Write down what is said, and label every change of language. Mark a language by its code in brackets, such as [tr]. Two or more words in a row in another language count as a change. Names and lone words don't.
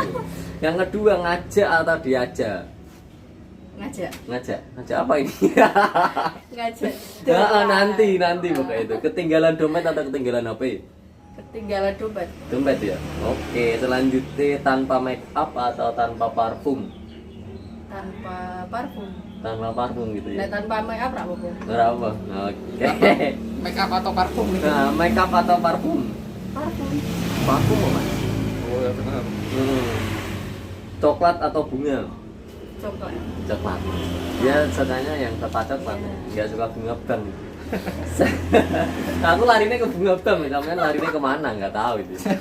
[id] Yang kedua, ngajak atau diajak? Ngajak apa ini? Ngajak. Nanti pokoknya itu. Ketinggalan dompet atau ketinggalan HP? Ketinggalan Dompet ya. Oke, selanjutnya tanpa [en] make up [id] atau tanpa parfum? Tanpa parfum. Tanpa parfum gitu ya. Nah, tanpa [en] make up [id] apa? Berapa? Oke. [en] Make up [id] atau parfum gitu. Nah, [en] make up [id] atau parfum? Parfum. Parfum Mas. Oh ya benar. Coklat atau bunga? Coklat. Dia sukanya yang tepat coklat. Enggak suka bunga bang. Aku larinya ke bunga bang, sampean larinya kemana nggak tahu itu.